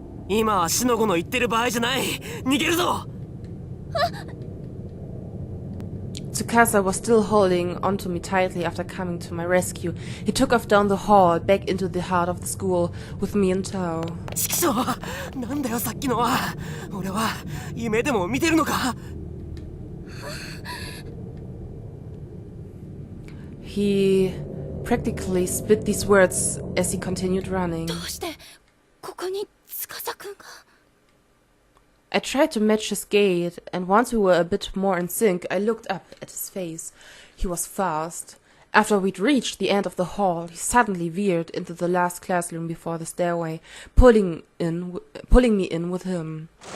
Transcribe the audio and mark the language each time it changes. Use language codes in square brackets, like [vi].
[ja] 今はしのごの言ってる場合じゃない。逃げるぞ。 [en] Tsukasa was still holding onto me tightly after coming to my rescue. He took off down the hall, back into the heart of the school, with me in tow. [ja] ちくしょう、なんだよさっきのは。俺は夢でも見てるのか。 [en] He practically spit these words as he continued running. [ja] どうしてここに司くんが。 [en] I tried to match his gait, and once we were a bit more in sync, I looked up at his face. He was fast. After we'd reached the end of the hall, he suddenly veered into the last classroom before the stairway, pulling me in with him.